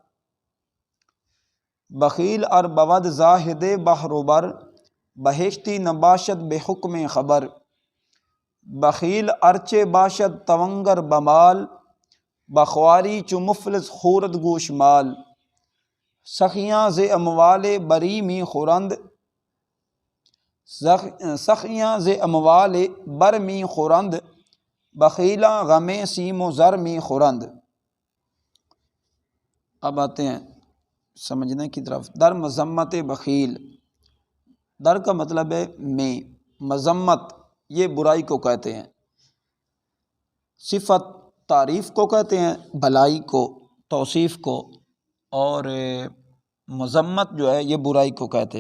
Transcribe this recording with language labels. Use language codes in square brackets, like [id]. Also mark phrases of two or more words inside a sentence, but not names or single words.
[fa] بخیل ار بود زاہد بحر و بر، بہشتی نباشد بحکم خبر، بخیل ارچے باشد تونگر بمال، بخواری چو مفلس خورد گوش مال، سخیاں ز اموال بری می خورند، سخیاں ز اموال بر می خورند، بخیلاں غم سیم و زر می خورند۔ [ur] اب آتے ہیں سمجھنے کی طرف۔ [fa] در مذمت بخیل، [ur] در کا مطلب ہے میں، مذمت یہ برائی کو کہتے ہیں، صفت تعریف کو کہتے ہیں، بھلائی کو، توصیف کو، اور مذمت جو ہے یہ برائی کو کہتے ہیں۔